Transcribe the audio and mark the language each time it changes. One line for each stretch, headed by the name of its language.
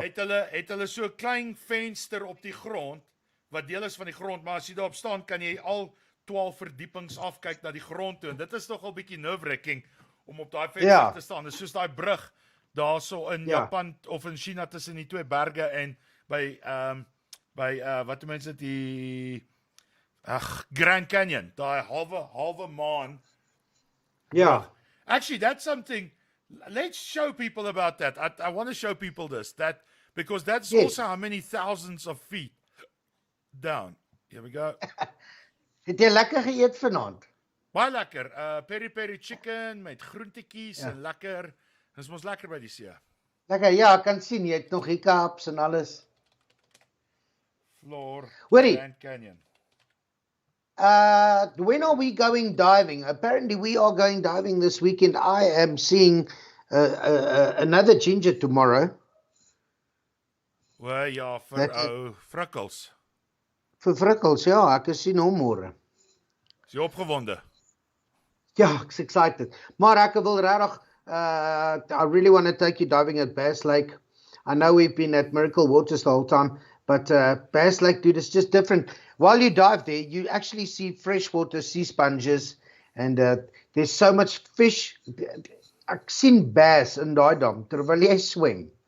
Afrikaans: Het hulle so 'n klein venster op die grond wat deel is van die grond, maar as jy daarop staan kan jy al 12 verdiepings afkyk na die grond toe. En dit is nogal bietjie nerve-wracking om op daai venster te staan. Dit is soos daai brug daarso in Japan of in China tussen die twee berge en by wat die mense die Grand Canyon, daai halve maan.
English: Yeah. Actually, that's something. Let's show people about that. I want to show people this, because that's also how many thousands of feet down. Here we go.
Afrikaans: Het jy lekker geëet vanaand? Baie lekker. Peri chicken met groentetjies en lekker. Dis mos lekker by die see. Lekker, ja, ek kan sien jy het nog hiccups en alles.
English: Floor, Grand Canyon. When are we going diving? Apparently we are going diving this weekend. I am seeing another ginger tomorrow.
Afrikaans: Well, ja, vir Frikkels. Vir Frikkels, ja, ek sien hom môre. Is jy opgewonde? Ja, ek's excited. Maar ek wil regtig
English: I really want to take you diving at Bass Lake. I know we've been at Miracle Waters the whole time, but Bass Lake, dude, it's just different. While you dive there, you actually see freshwater sea sponges, and there's so much fish.
Afrikaans: Ek sien bass in daai dam terwyl jy swem.